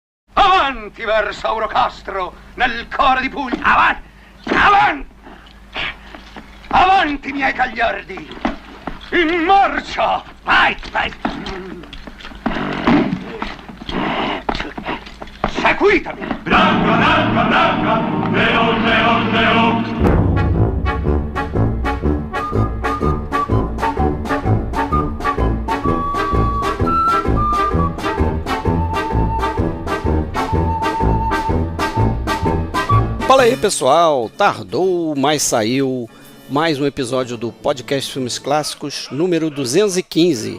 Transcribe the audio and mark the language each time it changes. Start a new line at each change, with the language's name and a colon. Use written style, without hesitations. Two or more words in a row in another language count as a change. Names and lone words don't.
Italian: Avanti verso Aurocastro, nel cuore di Puglia. Avanti! Avanti! Avanti, miei gagliardi! In marcia! Vai, vai! Seguitemi! Branca, branca, branca, leon, leon, leon.
Portuguese: Fala aí, pessoal, tardou, mas saiu mais um episódio do Podcast Filmes Clássicos número 215.